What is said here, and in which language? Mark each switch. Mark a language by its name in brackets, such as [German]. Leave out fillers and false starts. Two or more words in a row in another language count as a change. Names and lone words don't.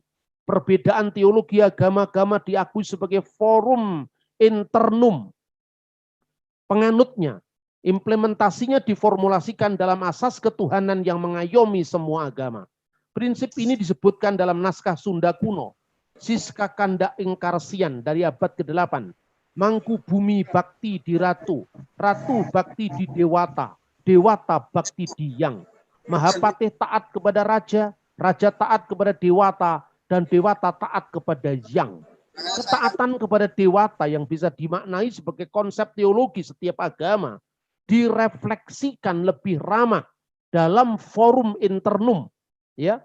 [Indonesian] Perbedaan teologi agama-agama diakui sebagai forum internum. Penganutnya, implementasinya diformulasikan dalam asas ketuhanan yang mengayomi semua agama. Prinsip ini disebutkan dalam naskah Sunda kuno, Siska Kanda Ingkarsian dari abad ke-8. [Sundanese] Mangku bumi bakti di ratu, ratu bakti di dewata, dewata bakti di yang. [Indonesian] Mahapatih taat kepada raja, raja taat kepada dewata, dan dewata taat kepada yang. Ketaatan kepada dewata yang bisa dimaknai sebagai konsep teologi setiap agama direfleksikan lebih ramah dalam forum internum, ya.